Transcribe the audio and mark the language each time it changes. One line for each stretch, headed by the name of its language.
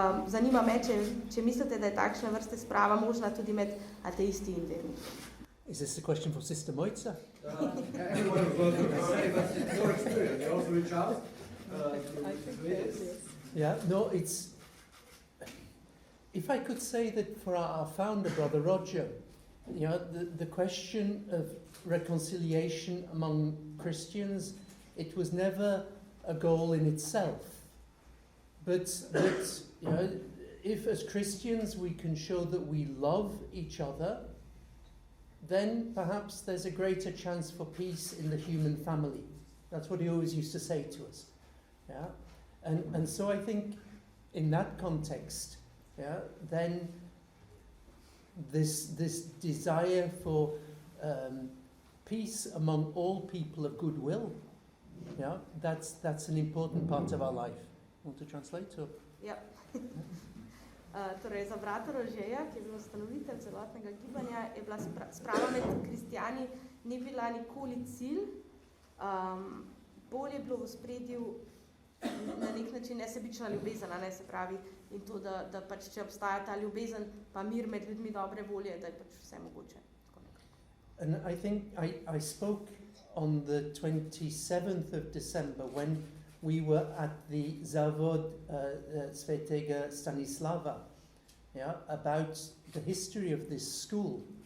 Slovenian: Zanima me, če mislite, da je takšna vrste sprava možna tudi med ateisti in verniki.
English: Is this a question for Sister Moitza? Anyone who's going to say, but it's your experience. You also reach out I think that, yes. Yeah, no, it's... If I could say that for our founder, Brother Roger, you know, the question of reconciliation among Christians, it was never a goal in itself. But that, you know, if as Christians we can show that we love each other, then perhaps there's a greater chance for peace in the human family. That's what he always used to say to us. Yeah? And so I think in that context, yeah, then this desire for peace among all people of goodwill, yeah, that's an important part of our life. Want to translate? Or?
Slovenian: Ja. Torej, za brata Rožeja, ki je bil ustanovitelj celotnega gibanja, je bila sprava med kristijani ni bila nikoli cilj. Bolje je bilo v ospredju na nek način nesebična ljubezen, ne, se pravi, in to, da pač, če obstaja ta ljubezen, pa mir med ljudmi dobre volje, da je pač vse mogoče.
English: And I think I spoke on the 27th of December when we were at the Zavod Svetega Stanislava, yeah, about the history of this school.